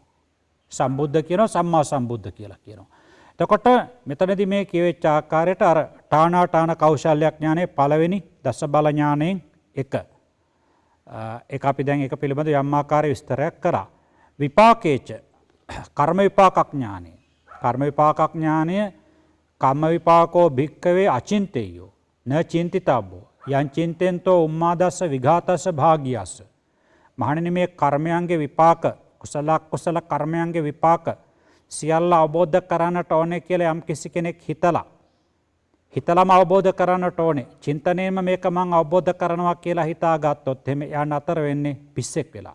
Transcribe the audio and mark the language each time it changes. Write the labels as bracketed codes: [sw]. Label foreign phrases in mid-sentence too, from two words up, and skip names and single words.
[si] සම්බුද්ධ කියනවා සම්මා සම්බුද්ධ කියලා කියනවා. එතකොට මෙතනදී මේ කියවෙච්ච ආකාරයට අර ඨානාඨාන කෞශල්‍ය ඥානයේ පළවෙනි දස බල ඥාණයෙන් එක. ඒක අපි දැන් ඒක පිළිබඳ යම් ආකාරයේ විස්තරයක් කරා. විපාකේච කර්ම විපාක ඥානය. කර්ම විපාක ඥානය [pi] කම්ම විපාකෝ භික්කවේ අචින්තේයෝ න චින්තිතබ්බෝ යං චින්තෙන්තෝ උම්මාදස්ස විඝාතස්ස භාගියස්ස. [si] මහණෙනි මේ කර්මයන්ගේ විපාක කුසල කර්මයන්ගේ විපාක සියල්ල අවබෝධ කරන්නට ඕනේ කියලා යම් කිසි කෙනෙක් හිතලම අවබෝධ කරන්නට ඕනේ. චින්තනයෙන්ම මේක මං අවබෝධ කරනවා කියලා හිතාගත්තොත් එහෙම යා නතර වෙන්නේ පිස්සෙක් වෙලා.